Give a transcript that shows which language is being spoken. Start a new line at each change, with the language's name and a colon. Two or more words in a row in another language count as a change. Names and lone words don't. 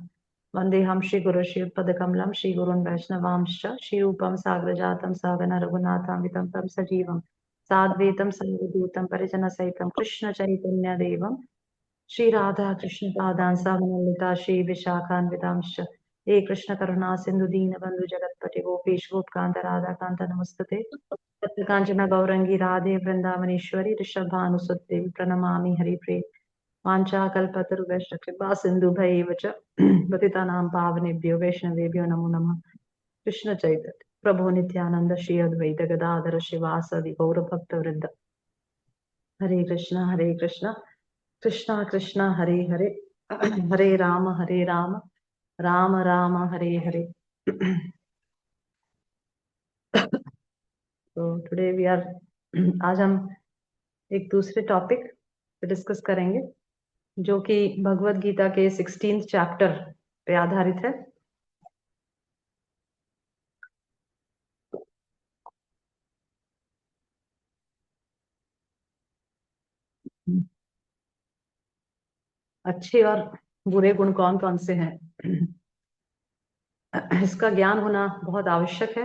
Sanskrit: वन्देऽहं श्रीगुरुं श्रीयुतपदकमलं श्रीगुरून् वैष्णवांश्च श्रीरूपं साग्रजातं सहगण रघुनाथान्वितं तं सजीवं साद्वैतं सर्वभूतं परिजनसहितं कृष्णचैतन्यदेवं श्रीराधा कृष्णपादान् सहगणललिता श्रीविशाखान्वितांश्च हे कृष्ण करुणा सिंधु दीन बंधु जगतपति गोपेश गोपकांत राधा कांत नमस्तुते कांचन गौरंगी राधे वृंदावनेश्वरी ऋषभानुसुते प्रणमामि हरिप्रिये वाञ्छाकल्पतरुभ्यश्च कृपा सिन्धुभैव च पतितानां पावनेभ्यो वैष्णवेभ्यो नमो नमः। कृष्ण चैतन्य प्रभु नित्यानंद श्री अद्वैत गदाधर शिवासदि गौरभक्तवृंद हरे कृष्ण कृष्ण कृष्ण हरे हरे हरे राम राम राम हरे हरे।
Hindi: तो
English: today we are
Hindi: आज हम एक दूसरे टॉपिक पे डिस्कस करेंगे जो कि भगवत गीता के 16th चैप्टर पे आधारित है। अच्छे और बुरे गुण कौन कौन से हैं, इसका ज्ञान होना बहुत आवश्यक है।